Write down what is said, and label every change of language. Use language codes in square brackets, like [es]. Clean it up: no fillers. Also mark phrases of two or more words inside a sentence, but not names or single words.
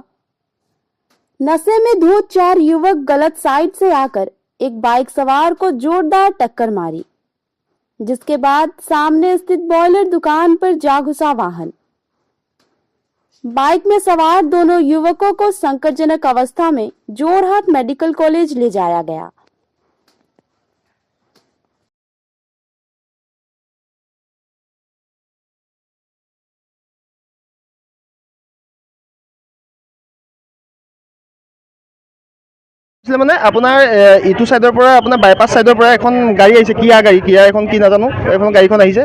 [hi] नशे में धुत 4 युवक गलत साइड से आकर एक बाइक सवार को जोरदार टक्कर मारी, जिसके बाद सामने स्थित बॉयलर दुकान पर जा घुसा वाहन। बाइक में सवार दोनों युवकों को संकटजनक अवस्था में जोरहाट मेडिकल कॉलेज ले जाया गया। [as] মানে আপোনাৰ ইটো সাইডৰ পৰা আপোনাৰ [en] bypass sideৰ [as] পৰা এখন গাড়ী আহিছে, কিয়া এখন কি নাজানো, এখন গাড়ীখন আহিছে।